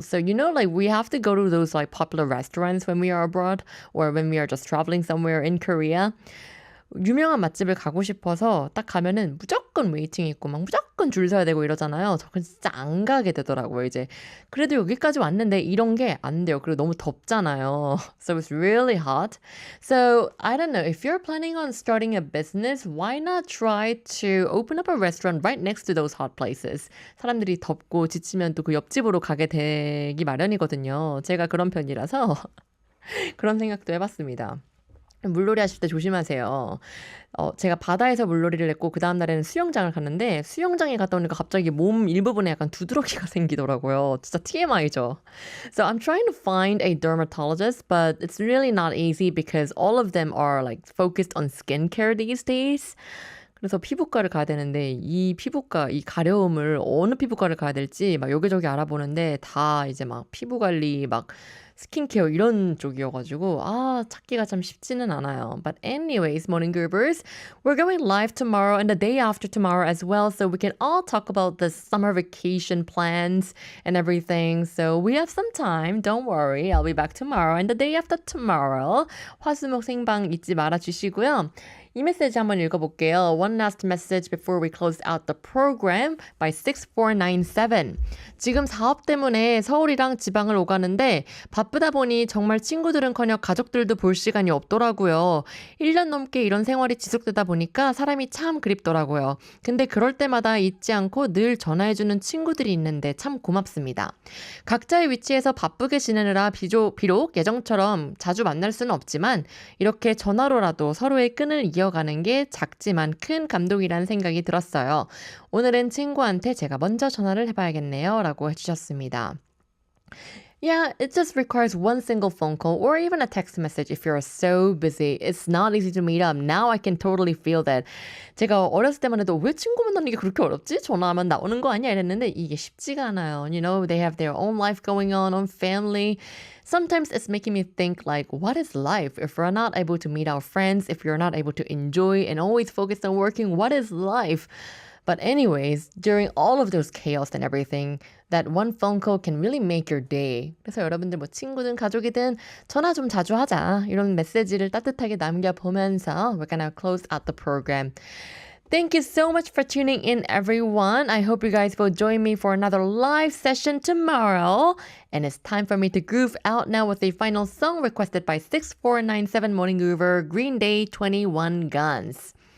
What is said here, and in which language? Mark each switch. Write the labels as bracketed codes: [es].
[en] So, like we have to go to those like popular restaurants when we are abroad or when we are just traveling somewhere in Korea. [ko] 유명한 맛집을 가고 싶어서 딱 가면은 무조건 웨이팅 있고 막 무조건 줄 서야 되고 이러잖아요. 저 진짜 안 가게 되더라고요, 이제. 그래도 여기까지 왔는데 이런 게 안 돼요. 그리고 너무 덥잖아요. [en] So it's really hot. So I don't know. If you're planning on starting a business, why not try to open up a restaurant right next to those hot places? [ko] 사람들이 덥고 지치면 또 그 옆집으로 가게 되기 마련이거든요. 제가 그런 편이라서 그런 생각도 해봤습니다. 물놀이 하실 때 조심하세요. 제가 바다에서 물놀이를 했고 그 다음 날에는 수영장을 갔는데 수영장에 갔다 오니까 갑자기 몸 일부분에 약간 두드러기가 생기더라고요. 진짜 TMI죠. [en] So I'm trying to find a dermatologist, but it's really not easy because all of them are like focused on skincare these days. [ko] 그래서 피부과를 가야 되는데 이 가려움을 어느 피부과를 가야 될지 막 여기저기 알아보는데 다 이제 막 피부 관리 막 스킨케어 이런 쪽이어가지고 찾기가 참 쉽지는 않아요. [en] But anyways, morning groovers, we're going live tomorrow and the day after tomorrow as well, so we can all talk about the summer vacation plans and everything. So we have some time. Don't worry. I'll be back tomorrow and the day after tomorrow. [ko] 화수목 생방 잊지 말아 주시고요. 이 메시지 한번 읽어볼게요. [en] One last message before we close out the program by 6497. [ko] 지금 사업 때문에 서울이랑 지방을 오가는데 바쁘다 보니 정말 친구들은커녕 가족들도 볼 시간이 없더라고요. 1년 넘게 이런 생활이 지속되다 보니까 사람이 참 그립더라고요. 근데 그럴 때마다 잊지 않고 늘 전화해주는 친구들이 있는데 참 고맙습니다. 각자의 위치에서 바쁘게 지내느라 비록 예정처럼 자주 만날 수는 없지만 이렇게 전화로라도 서로의 끈을 이어가는 게 작지만 큰 감동이라는 생각이 들었어요. 오늘은 친구한테 제가 먼저 전화를 해봐야겠네요. 라고 해주셨습니다. [en] Yeah, it just requires one single phone call or even a text message if you're so busy. It's not easy to meet up. Now I can totally feel that. [ko] 제가 어렸을 때만 해도 왜 친구 만나는 게 그렇게 어렵지? 전화하면 나오는 거 아니야? 이랬는데 이게 쉽지가 않아요. [en] They have their own life going on, own family. Sometimes it's making me think like, what is life? If we're not able to meet our friends, if you're not able to enjoy and always focus on working, what is life? But anyways, during all of those chaos and everything, that one phone call can really make your day. [ko] 그래서 여러분들 뭐 친구든 가족이든 전화 좀 자주 하자. 이런 메시지를 따뜻하게 남겨보면서 [en] we're gonna close out the program. Thank you so much for tuning in, everyone. I hope you guys will join me for another live session tomorrow. And it's time for me to groove out now with a final song requested by 6497 Morning Groover, Green Day, 21 Guns.